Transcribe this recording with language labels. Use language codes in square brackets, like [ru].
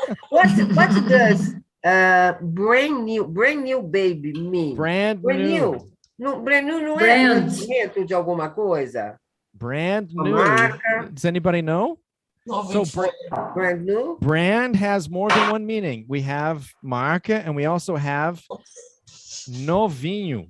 [en] What does brand new baby mean? Brand new. [pt] No, brand new não é lançamento de alguma coisa? [en] Brand new. [pt] Marca. [en] Does anybody know? So brand new. Brand has more than one meaning. We have marca, and we also have novinho.